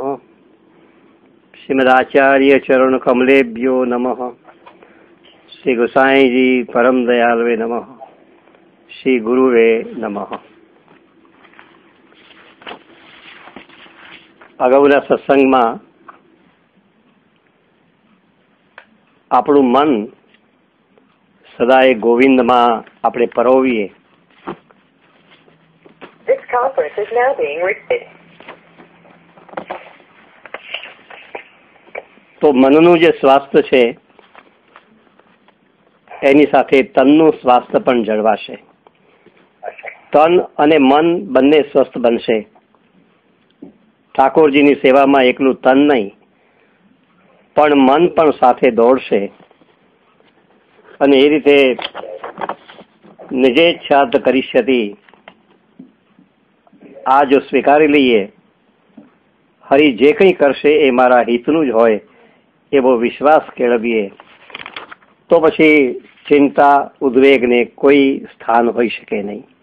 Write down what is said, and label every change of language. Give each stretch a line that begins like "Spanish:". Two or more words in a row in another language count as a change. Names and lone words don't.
Sanskrit: श्रीमदाचार्य चरण कमलेभ्यो नमः। श्री गोसाई जी परम दयालवे नमः। श्री गुरुवे नमः।
Gujarati: અગાઉના સત્સંગમાં આપણું મન સદાય ગોવિંદમાં આપણે પરોવીએ.
English: This conference is now being recorded.
Gujarati: તો મનનું જે સ્વાસ્થ્ય છે એની સાથે તનનું સ્વાસ્થ્ય પણ જળવાશે. તન અને મન બંને સ્વસ્થ બનશે. ઠાકોરજીની સેવામાં એકલું તન નહીં પણ મન પણ સાથે દોડશે અને એ રીતે
Sanskrit: નિજેચ્છાત કરિષ્યતિ,
Gujarati: આ જો સ્વીકારી લઈએ હરિ જે કંઈ કરશે એ મારા હિતનું જ હોય એવો વિશ્વાસ કેળવીએ તો પછી ચિંતા ઉદ્વેગને કોઈ સ્થાન હોઈ શકે નહીં.